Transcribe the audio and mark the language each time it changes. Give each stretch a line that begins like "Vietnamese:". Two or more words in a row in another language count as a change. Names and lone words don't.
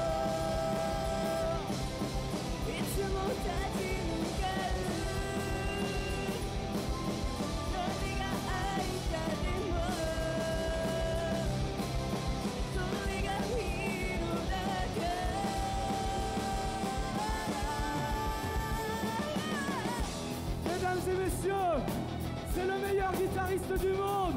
Japanese: いつも立ち向かう何が愛かでもそれがヒーローだから
French: Mesdames et messieurs, c'est le meilleur guitariste du monde.